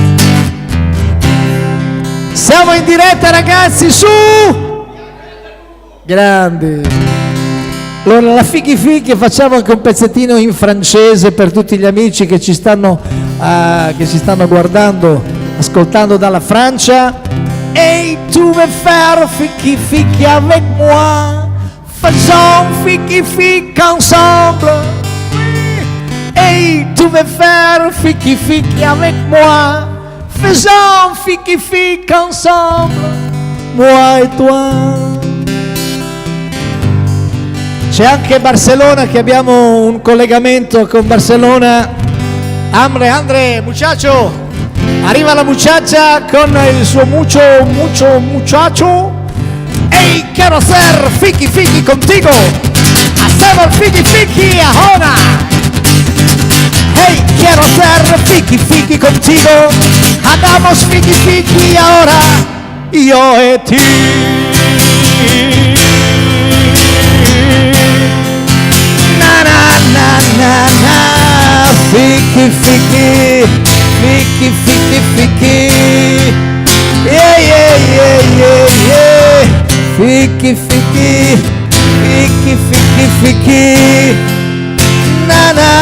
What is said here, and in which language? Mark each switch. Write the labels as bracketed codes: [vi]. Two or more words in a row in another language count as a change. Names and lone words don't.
[it] Siamo in diretta, ragazzi, su! Grandi! Allora, la fighi facciamo anche un pezzettino in francese per tutti gli amici che ci stanno guardando, ascoltando dalla Francia. [fr] Et tu veux faire fiki avec moi, faisons fiki ensemble. Et tu veux faire fiki avec moi, faisons fiki ensemble, moi et toi. [it] C'è anche Barcellona, che abbiamo un collegamento con Barcellona. Andre, muchacho, arriva la muchacha con il suo muchacho. [es] Hey, quiero hacer fiki contigo, hacemos fiki ahora. Hey, quiero hacer fiki contigo, hagamos fiki ahora, yo e ti. Na, fiki, yeah, fiki, na.